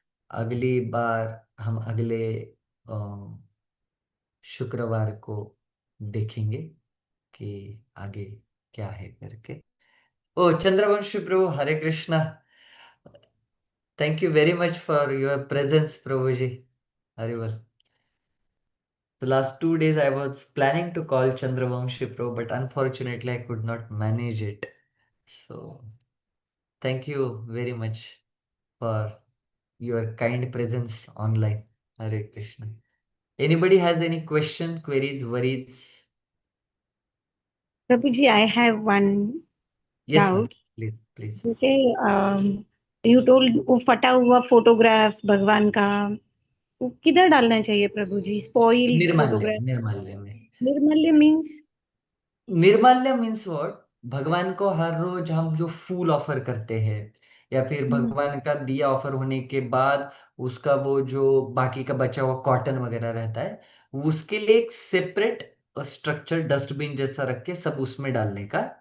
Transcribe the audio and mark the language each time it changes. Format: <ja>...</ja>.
<hi>अगली बार हम अगले अ, शुक्रवार को देखेंगे कि आगे क्या है करके। ओ चंद्रवंशी प्रभु, हरे Krishna. Thank you very much for your presence प्रभु जी। हरे बोल।</hi> <en>The last 2 days I was planning to call Chandravamshi Pro, but unfortunately I could not manage it. So thank you very much for your kind presence online. Hare Krishna. Anybody has any question, queries, worries? Prabhu ji, I have one Yes, ma'am. doubt. Please, please.</en> <hi>जैसे you told वो फटा हुआ photograph भगवान का, वो किधर डालना चाहिए प्रभु जी?</hi> <en>spoiled</en> <hi>निर्माल्य,</hi> <en>Photograph?</en> <hi>निर्माल्य में।</hi> <en>निर्मल्य मीन्स? निर्माल्य means what?</en> <hi>भगवान को हर रोज हम जो फूल ऑफर करते हैं, या फिर भगवान का दिया ऑफर होने के बाद उसका वो जो बाकी का बचा हुआ कॉटन वगैरह रहता है, उसके लिए एक सेपरेट स्ट्रक्चर डस्टबिन जैसा रख के सब उसमें डालने का।</hi>